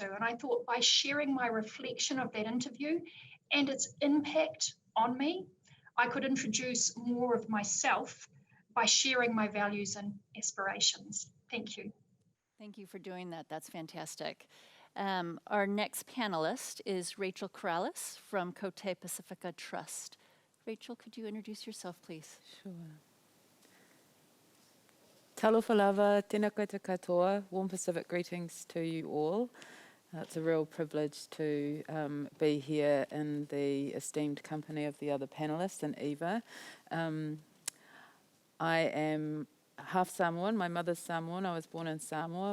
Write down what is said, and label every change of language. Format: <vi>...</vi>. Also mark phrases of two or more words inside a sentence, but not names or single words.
<en>And I thought by sharing my reflection of that interview and its impact on me, I could introduce more of myself by sharing my values and aspirations. Thank you. Thank you for doing that. That's fantastic. Our next panelist is Rachel Karalus from Pasfika Trust. Rachel, could you introduce yourself, please? Sure.</en> <sm>Talofa lava,</sm> <mi>tēnā koutou katoa,</mi> <en>warm Pacific greetings to you all. It's a real privilege to be here in the esteemed company of the other panellists and Eva. I am half Samoan. My mother's Samoan. I was born in Samoa.</en>